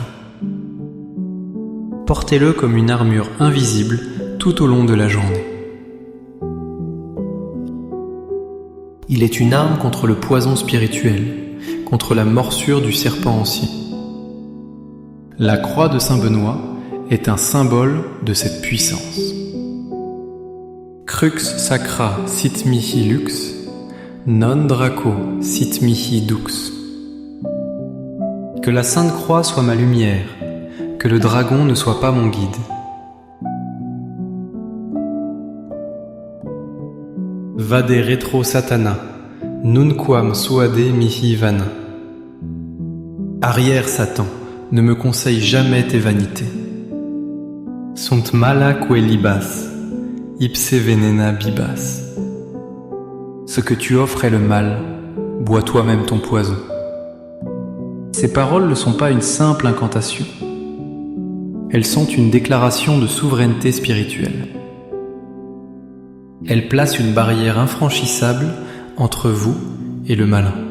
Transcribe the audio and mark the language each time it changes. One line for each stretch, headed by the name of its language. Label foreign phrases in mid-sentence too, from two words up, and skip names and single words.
French: Portez-le comme une armure invisible tout au long de la journée. Il est une arme contre le poison spirituel, contre la morsure du serpent ancien. La croix de Saint Benoît est un symbole de cette puissance.
Latin: Crux sacra sit mihi lux, non draco sit mihi dux.
French: Que la Sainte Croix soit ma lumière, que le dragon ne soit pas mon guide.
Latin: Vade retro satana, nunquam suade mihi vana.
French: Arrière Satan, ne me conseille jamais tes vanités.
Latin: Sunt mala quelibas, ipse venena bibas.
French: Ce que tu offres est le mal, bois toi-même ton poison. Ces paroles ne sont pas une simple incantation. Elles sont une déclaration de souveraineté spirituelle. Elles placent une barrière infranchissable entre vous et le malin.